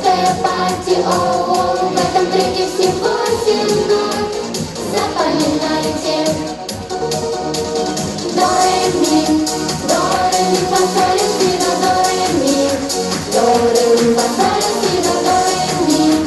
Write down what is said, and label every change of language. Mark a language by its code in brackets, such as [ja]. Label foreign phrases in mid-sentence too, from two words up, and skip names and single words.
[ru] пати, о, в этом треке всего 7 нот. Запоминайте. До, ре, ми, фа, соль, ля, си, до, ре, ми. До, ре, ми, фа, соль, ля, си, до, ре, ми.